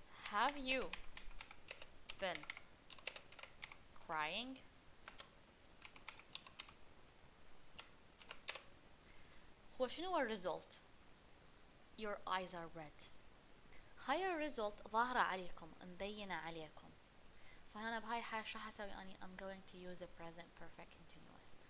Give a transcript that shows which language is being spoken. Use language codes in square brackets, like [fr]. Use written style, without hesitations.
[en] Have you been crying? [ar] هو شنو الريزولت؟ [en] Your eyes are red. [ar] هاي الريزولت ظاهرة عليكم، مبينة عليكم. فأنا بهاي الحالة شو راح أسوي أني؟ [en] I'm going to use a present perfect continuous.